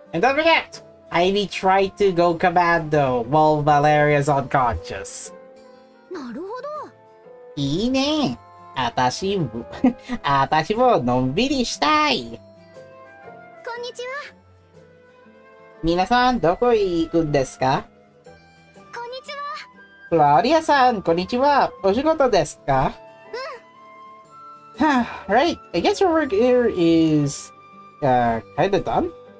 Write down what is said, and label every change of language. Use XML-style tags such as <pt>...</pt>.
<en>And don't forget, Heidi tried to go commando while Valeria's unconscious.</en> <ja>なるほど。いいね。あたしものんびりしたい。こんにちは。皆さん、どこへ行くんですか？こんにちは。クラウディアさん、こんにちは。お仕事ですか？</ja> <en>Right, I guess your work here is kinda done.</en>